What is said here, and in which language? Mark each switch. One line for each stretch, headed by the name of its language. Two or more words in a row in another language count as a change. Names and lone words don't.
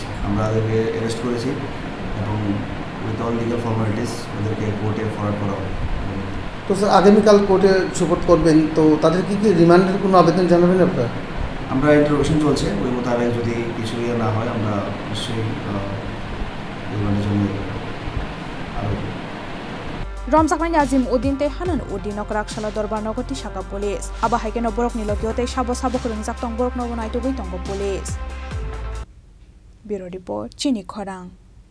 Bangla: আমরা ওদেরকে অ্যারেস্ট করেছি এবং
English: with all legal formalities
Bangla: ওদেরকে কোর্টে ফরওয়ার্ড করা হবে। তো স্যার আগামীকাল কোর্টে সুপোর্ট করবেন তো তাদের কি রিমান্ডের কোনো আবেদন জানাবেন আপনারা? আমরা ইন্টারোগেশন চলছে ওই মোতাবেক যদি কিছু ইয়ে না হয় আমরা নিশ্চয়ই রিমান্ডের জন্য
Kok Borok: रमजाकमानि नाजिम उद्दीन ते हानान उद्दीन गराक साला दरबार नगति साका पुलिस आबा हाइकेन बरक निलगियोते साबो खरंजाक तंग बरक नबनाय तो गई तंग पुलिस ब्यूरो रिपोर्ट चिनी खरां।